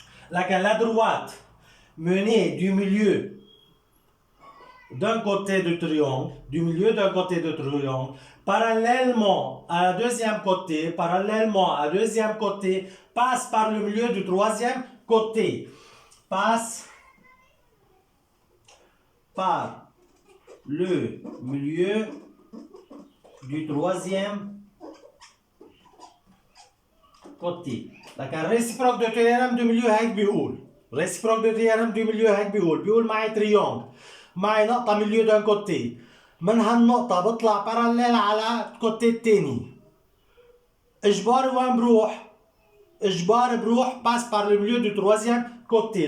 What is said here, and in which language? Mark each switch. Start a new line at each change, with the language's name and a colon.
French: laquelle la droite menée du milieu d'un côté du triangle, parallèlement à la deuxième côté, passe par le milieu du troisième côté. Passe par le milieu du troisième côté.
Arabic: لكن
French: réciproque de théorème du milieu
Arabic: هيك بيقول.
French: réciproque de théorème du milieu
Arabic: هيك بيقول معي تريونج، معي نقطة ميليو دان كوتي، من هالنقطة بطلع باراليل على الكوتي التاني. إجباري وين بروح؟ إجباري بروح
French: passe par le milieu du troisième côté.